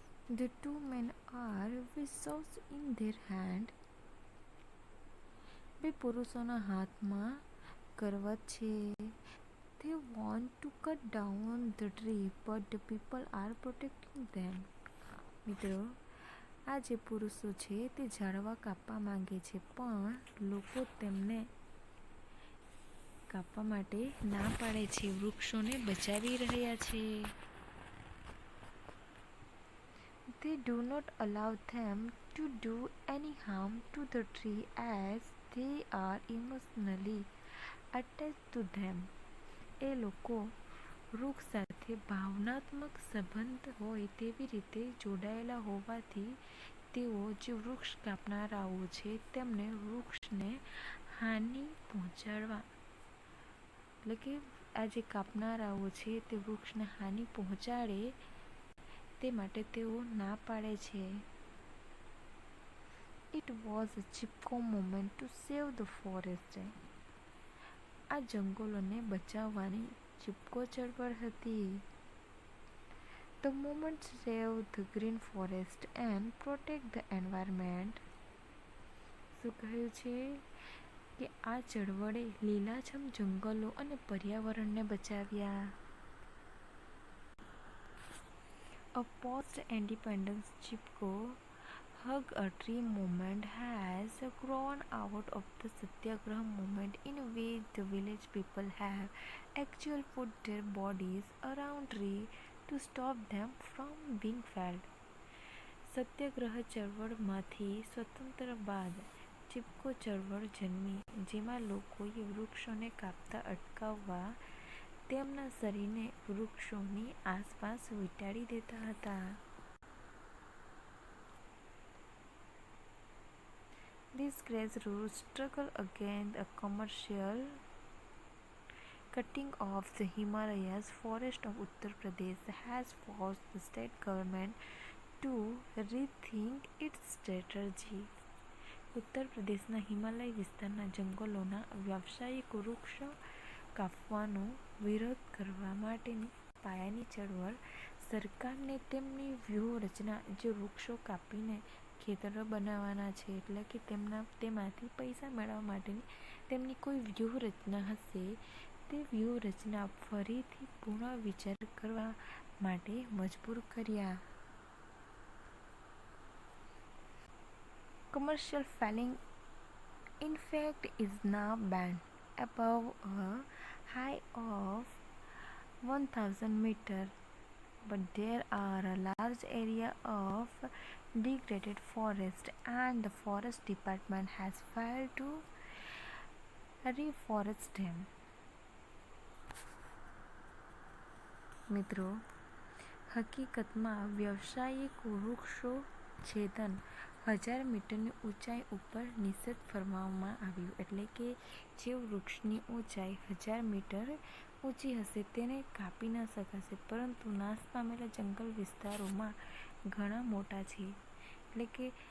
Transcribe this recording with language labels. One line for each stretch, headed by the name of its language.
English: The two men are with swords in their hand.
Gujarati: બે પુરુષોના હાથમાં કરવત છે.
English: They want to cut down the tree, but the people are protecting them.
Gujarati: મિત્રો, આ જે પુરુષો છે તે ઝાડવા કાપવા માંગે છે, પણ લોકો તેમને કાપવા માટે ના પાડે છે, વૃક્ષોને બચાવી રહ્યા છે.
English: They do not allow them to do any harm to the tree as they are emotionally attached to them.
Gujarati: એ લોકો વૃક્ષ સાથે ભાવનાત્મક સંબંધ હોય તેવી રીતે જોડાયેલા હોવાથી તેઓ જે વૃક્ષ કાપનારાઓ છે તેમને વૃક્ષને હાનિ પહોંચાડવા, એટલે કે આ જે કાપનારાઓ છે તે વૃક્ષને હાનિ પહોંચાડે તે માટે તેઓ ના પાડે છે.
English: It was a Chipko movement to save the forest.
Gujarati: આ જંગલોને બચાવવાની ચિપકો ચળવળ હતી.
English: The movement saved the green forest and protect the environment.
Gujarati: શું કહ્યું છે કે આ ચળવળે લીલાછમ જંગલો અને પર્યાવરણને બચાવ્યા.
English: A post-independence Chipko Hug a Tree movement has grown out of the Satyagraha movement, in which the village people have actually put their bodies around tree to stop them from being felled.
Gujarati: સત્યાગ્રહ ચળવળમાંથી સ્વતંત્ર બાદ ચિપકો ચળવળ જન્મી, જેમાં લોકોએ વૃક્ષોને કાપતા અટકાવવા તેમના શરીરને વૃક્ષોની આસપાસ વીંટાળી દેતા હતા.
English: This grassroots struggle against a commercial cutting of the Himalayas forest of Uttar Pradesh has forced the state government to rethink its strategy.
Gujarati: ઉત્તર પ્રદેશના હિમાલય વિસ્તારના જંગલોના વ્યાવસાયિક વૃક્ષો કાપવાનો વિરોધ કરવા માટેની પાયાની ચળવળ સરકારને તેમની વ્યૂહરચના, જે વૃક્ષો કાપીને ખેતરો બનાવવાના છે, એટલે કે તેમાંથી પૈસા મેળવવા માટેની તેમની કોઈ વ્યૂહરચના હશે, તે વ્યૂહરચના ફરીથી પુનઃ વિચાર કરવા માટે મજબૂર કર્યા.
English: Commercial felling, in fact, is now banned above a height of 1000 meters, but there are a large area of degraded forest, and the forest department has failed to reforest them.
Gujarati: મિત્રો, હકીકતમાં વ્યવસાયિક વૃક્ષો છેદન 1000 મીટરની ઊંચાઈ ઉપર નિષેધ ફરમાવવામાં આવ્યું, એટલે કે જે વૃક્ષની ઊંચાઈ 1000 મીટર ઊંચી હશે તેને કાપી ન શકાશે, પરંતુ નાશ પામેલા જંગલ વિસ્તારોમાં ઘણા મોટા છે, એટલે કે